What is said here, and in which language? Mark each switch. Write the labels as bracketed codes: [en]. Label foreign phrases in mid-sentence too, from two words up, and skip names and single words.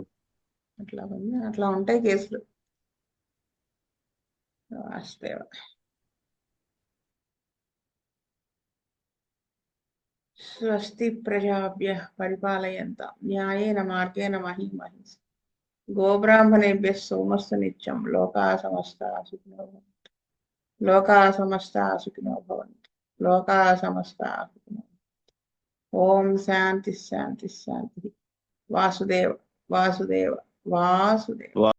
[te] అట్లా ఉంటాయి కేసులు. [sa] వాస్తవ స్వస్తి ప్రజాభ్య పరిపాలయంత న్యాయేన మార్గేణ మహీం మహీస్ గోబ్రాహ్మణేభ్య సోమస్తు నిత్యం లోకా సమస్తా సుఖినో భవంతు. లోకా సమస్తా సుఖినో భవంతు. లోకా సమస్తా సుఖినో భవంతు. ఓం శాంతి శాంతి శాంతి. వాసుదేవ వాసుదేవ వాసుదేవ.